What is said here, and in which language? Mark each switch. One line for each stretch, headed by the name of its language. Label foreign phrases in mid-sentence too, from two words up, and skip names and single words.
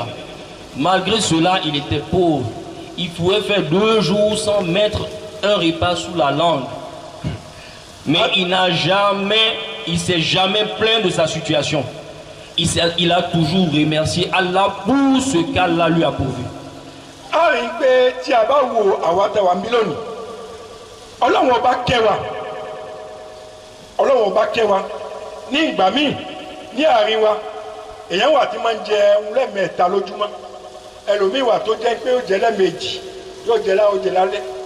French: Malgré cela, il était pauvre. Il pouvait faire 2 jours sans mettre un repas sous la langue. Mais il s'est jamais plaint de sa situation. Il a toujours remercié Allah pour ce qu'Allah lui a pourvu.
Yoruba: A rí i pé tí a bá wo àwa tá wà ń bí lónìí Ọlọ́run ọba kẹ́ wa ní ìgbà míì ní àárín wa èèyàn wà tí máa ń jẹ lẹ́ẹ̀mẹ́ta lójúmọ́ ẹlòmíì wà tó jẹ́ pé ó jẹ lẹ́ẹ̀mejì yóò jẹ lálẹ́